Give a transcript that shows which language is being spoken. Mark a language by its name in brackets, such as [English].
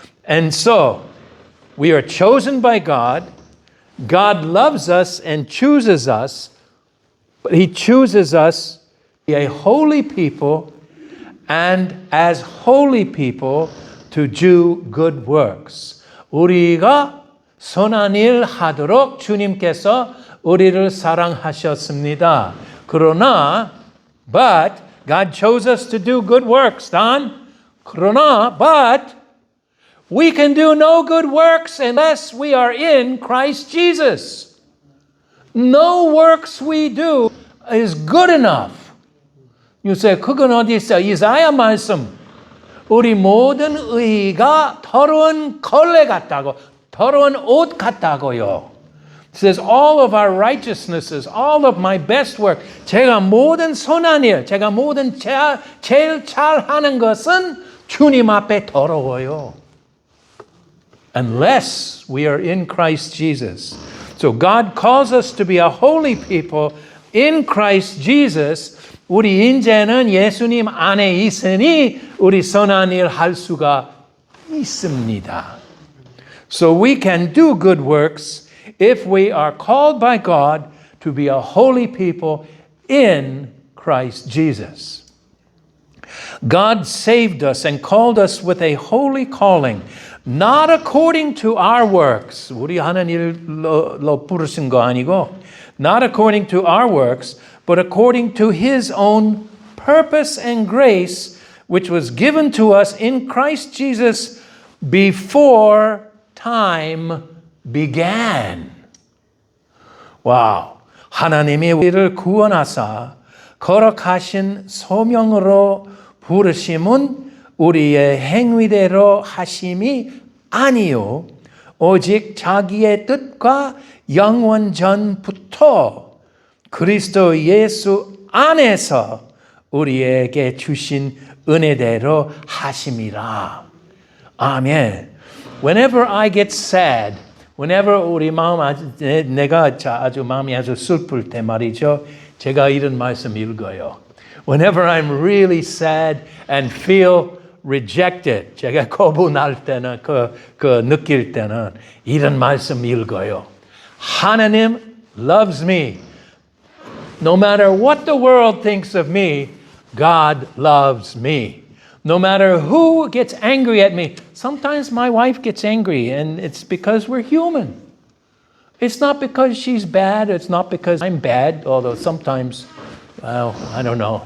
[English] And so, we are chosen by God. God loves us and chooses us, but He chooses us to be a holy people, and as holy people to do good works. [Korean] 우리가 선한 일 하도록 주님께서 우리를 사랑하셨습니다. 그러나, [English] but God chose us to do good works. Don? [Korean] 그러나, [English] but we can do no good works unless we are in Christ Jesus. No works we do is good enough. You say, [Korean] 그건 어디 있어? 이사야 말씀. 우리 모든 의가 더러운 걸레 같다고, 더러운 옷 같다고요. [English] It says, all of our righteousnesses, all of my best work, [Korean] 제가 모든 선한 일, 제가 모든 제일 잘하는 것은 주님 앞에 더러워요. [English] Unless we are in Christ Jesus. So God calls us to be a holy people in Christ Jesus. [Korean] 우리 이제는 예수님 안에 있으니 우리 선한 일 할 수가 있습니다. [English] So we can do good works if we are called by God to be a holy people in Christ Jesus. God saved us and called us with a holy calling, not according to our works. [Korean] 우리 하는 일로 부르신 거 아니고, [English] not according to our works, but according to His own purpose and grace, which was given to us in Christ Jesus before time began. 와우. [Korean] 하나님이 우리를 구원하사 거룩하신 소명으로 부르심은 우리의 행위대로 하심이 아니요 오직 자기의 뜻과 영원 전부터 그리스도 예수 안에서 우리에게 주신 은혜대로 하심이라. 아멘. [English] Whenever I get sad, whenever [Korean] 우리 마음 내가 아주 마음이 아주 슬플 때 말이죠. 제가 이런 말씀 읽어요. [English] Whenever I'm really sad and feel rejected, [Korean] 제가 거부날 때는 그 느낄 때는 이런 말씀 읽어요. 하나님 [English] loves me. No matter what the world thinks of me, God loves me. No matter who gets angry at me. Sometimes my wife gets angry, and it's because we're human. It's not because she's bad. It's not because I'm bad, although sometimes, well, I don't know.